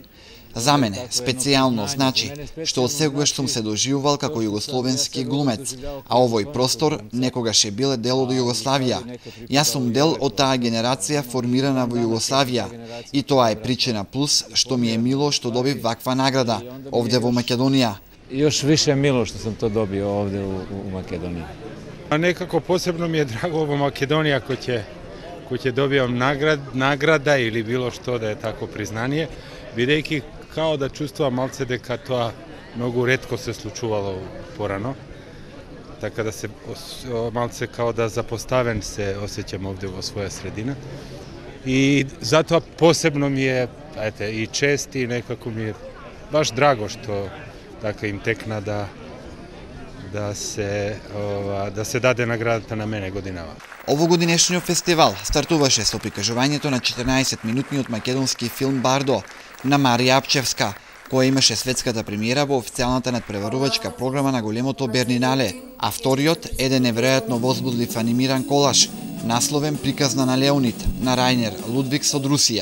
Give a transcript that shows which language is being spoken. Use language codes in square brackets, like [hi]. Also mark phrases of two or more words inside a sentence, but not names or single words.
[mk] За мене, специјално значи, што од секогаш сум се доживувал како југословенски глумец, а овој простор некогаш е бил дел од Југославија. Јас сум дел од таа генерација формирана во Југославија и тоа е причина плюс што ми е мило што добив ваква награда овде во Македонија. [sr] Još više milo što sam to dobio ovdje u Makedoniji. A nekako posebno mi je drago ovo Makedonija ko će dobijam nagrada ili bilo što da je tako priznanje, videjki kao da čustva malce deka to mnogo retko se slučuvalo porano, tako da se malce kao da zapostaven se osjećam ovdje u svoja sredina. I zato posebno mi je i čest i nekako mi je baš drago što dakle [mk] им текна да се даде наградата на мене годинава. Овогодинешниот фестивал стартуваше со прикажувањето на 14-минутниот македонски филм Бардо на Марија Апчевска, која имаше светската премиера во официјалната надпреварувачка програма на големото Бернинале, а вториот еден неверојатно возбудлив анимиран колаж, насловен Приказна на Леонид на Рајнер Лудвикс од Русија.